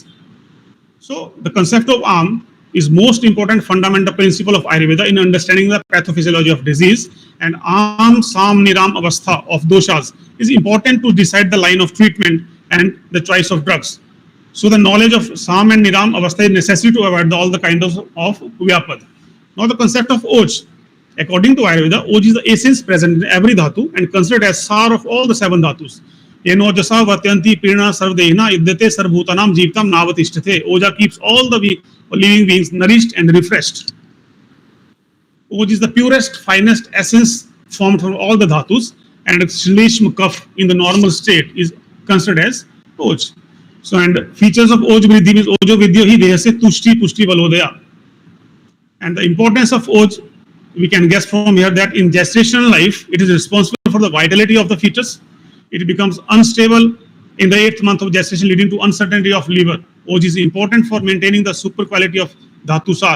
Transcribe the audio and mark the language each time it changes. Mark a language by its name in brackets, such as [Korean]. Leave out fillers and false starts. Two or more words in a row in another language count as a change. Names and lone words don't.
[English] So the concept of am is most important fundamental principle of Ayurveda in understanding the pathophysiology of disease, and am, sam, niram, avastha of doshas is important to decide the line of treatment and the choice of drugs. So the knowledge of sam and [Sanskrit] niram avastha [English] is necessary to avoid all the kinds of vyapad. Now the concept of oj. According to Ayurveda, oj is the essence present in every dhatu and considered as sar of all the 7 dhatus. [Sanskrit] Yeno jasa vatyanti pirna sarvdehna iddate sarvbhutanam jeevtam navatishtate. [English] Oja keeps all the living beings nourished and refreshed. Oj is the purest, finest essence formed from all the dhatus, and shleshma kaf in the normal state is considered as oj. So, and features of oj vriddhi means [Sanskrit] ojo vidyo hi deha se tushti pushti valodaya. [English] And the importance of oj, we can guess from here that in gestational life, it is responsible for the vitality of the fetus. It becomes unstable in the 8th month of gestation, leading to uncertainty of liver. Oj is important for maintaining the super quality of dhatusar.